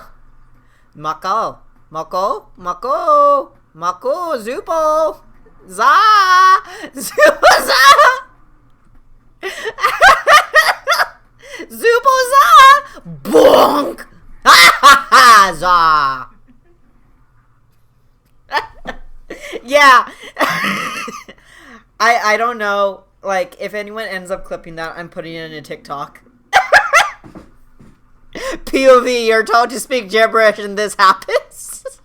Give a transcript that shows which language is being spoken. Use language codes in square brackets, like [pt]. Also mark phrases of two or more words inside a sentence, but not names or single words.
[en] Mako, Mako, Mako, Mako, Zupo, Za, Zupo, Za, Zupo, Za, Bonk, ha ha ha, Za. Yeah. I don't know, like, if anyone ends up clipping that, I'm putting it in a TikTok. POV, you're told to speak gibberish and this happens.